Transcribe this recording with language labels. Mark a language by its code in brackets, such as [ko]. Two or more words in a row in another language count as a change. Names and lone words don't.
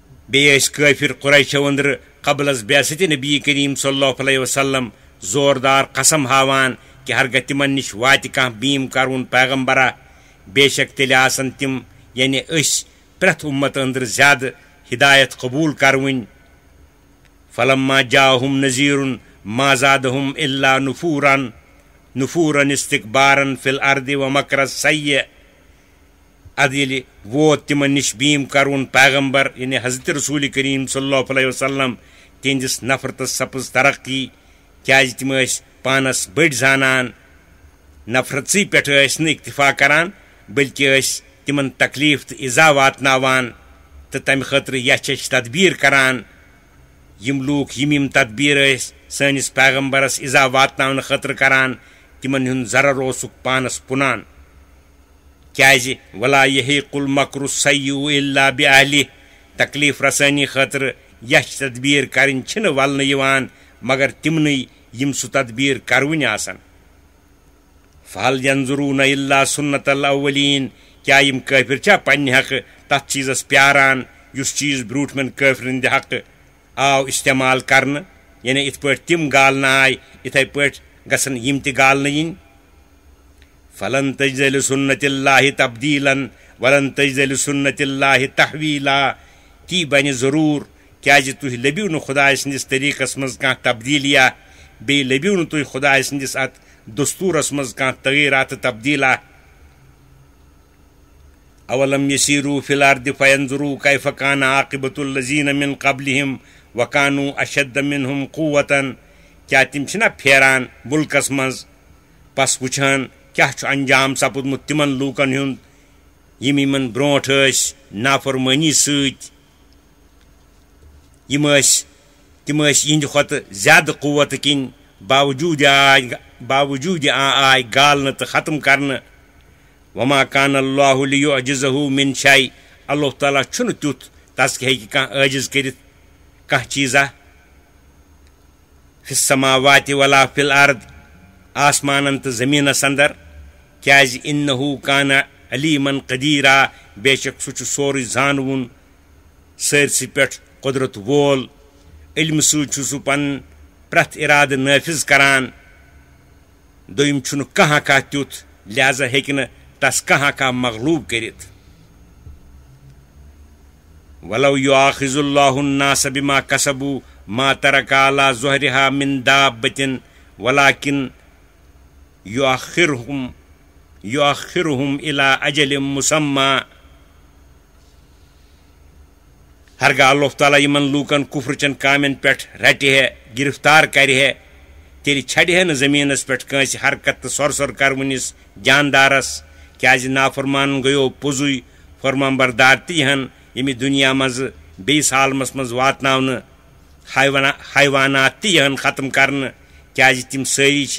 [ks] بیٚیہِ ٲسۍ کٲفِر قُریشو أنٛدرٕ قبل از بعثتِ نبی کریم [ar] صلی اللہ علیہ وسلم [ks] زوردار قسم ہاوان کہ ہرگاہ تمن نش واتہِ کانٛہہ بیٖم کرون پیغمبرا بے شک تیٚلہِ آسن تِم یعنی أسۍ پرٛٮ۪تھ اُمت أنٛدرٕ زیادٕ ہدایت قبوٗل کروٕنۍ [ar] فلما جاءہم نذیٖرٌ ما زادہم الا نفوٗرن استکبارن فی الارض ومکر السیء [ks] ادٕ ییٚلہِ ووت تمن نش بیٖم کرون پیغمبر یعنی حضرت رسول کریم [ar] صلی اللہ علیہ وسلم [ks] تہنٛدِس نفرتس سپٕز ترقی کیازِ تِم ٲسۍ پانس بٔڑۍ زانان نفرتسٕے پٮ۪ٹھ ٲسۍ نہٕ اکتفا کران بلکہ ٲسۍ تمن تکلیف تہٕ ایزا واتناوان تہٕ تمہِ خٲطرٕ یچھ یچھ تدبیٖر کران یم لوٗکھ یم تدبیٖر ٲسۍ سٲنِس پیغمبرس ایزا واتناونہٕ خٲطرٕ کران تمن ہُنٛد ضرر اوسُکھ پانس پُنان کیازِ [ar] ولا یحیق المکر السیء الا بأہلہ [ks] تکلیف رسٲنی خٲطرٕ یچھ تدبیٖر کرٕنۍ چھِنہٕ ولنہٕ یِوان مگر تِمنٕے یم سُہ تدبیٖر کروٕنۍ آسن [ar] فہل ینظرون الا سنت الاولین [ks] کیا یم کٲفر چھا پننہِ حقہٕ تتھ چیٖزس پیاران یُس چیٖز برٛوٗٹھمٮ۪ن کٲفرن ہٕنٛدِ حقہٕ آو استعمال کرنہٕ یعنی یِتھ پٲٹھۍ تِم گالنہٕ آے یِتھے پٲٹھۍ گژھن یم تہِ گالنہٕ یِنۍ [ar] فلن تجد لسنت اللہ تبدیلا ولن تجد لسنت اللہ تحویلا [ks] تی بنہِ ضروٗر کیازِ تُہۍ لٔبِو نہٕ خۄداے سٕنٛدِس طریٖقس منٛز کانٛہہ تبدیٖلیا بیٚیہِ لٔبِو نہٕ تُہۍ خۄداے سٕنٛدِس اتھ دستوٗرس منٛز کانٛہہ تغیٖرا تہٕ تبدیٖلا [ar] اولم یسیٖروا فی الارض فینظروا کیف کان عاقبۃ الذین من قبلہم وکانوا اشد منہم قوۃ [ks] کیا تِم چھِنا پھیران مُلکس منٛز پس وٕچھان کیاہ چھُ انجام سپُدمُت تِمن لوٗکن ہُنٛد یِمن برٛونٛٹھ ٲسۍ نافرمٲنی سۭتۍ تِم ٲسۍ یِہنٛدِ کھۄتہٕ زیادٕ قوتہٕ کِنۍ باوجوٗدِ آے گالنہٕ تہٕ ختم کرنہٕ [ar] وما کان اللہ لیعجزہ من شیء [ks] اللہ تعالیٰ چھُنہٕ تیُتھ تس ہیٚکہِ کانٛہہ عٲجز کٔرِتھ کانٛہہ چیٖزا [ar] فی السماوات ولا فی الارض [ks] آسمانن تہٕ زمیٖنس اندر کیازِ [ar] انہ کان علیمن قدیرا [ks] بے شک سُہ چھُ سورُے زانوُن سٲرسٕے پٮ۪ٹھ قدرت وول علمہٕ سۭتۍ چھُ سُہ پنُن پرٛٮ۪تھ ارادٕ نٲفِظ کران دوٚیِم چھُنہٕ کانٛہہ تیُتھ لہذا ہیٚکہِ نہٕ تس کانٛہہ مغلوٗب کٔرِتھ [ar] ولو یؤاخذ اللہ الناس بما کسبوا ما ترک علی ظہرها من دابۃ ولکن یؤخرہم الی اجل مسمى [ks] ہرگاہ اللہ تعالیٰ یمن لوٗکن کفر چن کامٮ۪ن پٮ۪ٹھ رٹہِ ہے گرفتار کرِ ہے تیٚلہِ چھڑِ ہے نہٕ زٔمیٖنس پٮ۪ٹھ کٲنٛسہِ حرکت تہٕ سۄر کرونِس جاندارس کیازِ نافرمان گٔیو پوٚزُے فرمانبردار تہِ یِہن ییٚمہِ دُنیا منٛزٕ بیٚیِس عالمس منٛز واتناونہٕ حیوانات تہِ یِہن ختم کرنہٕ کیازِ تِم سٲری چھِ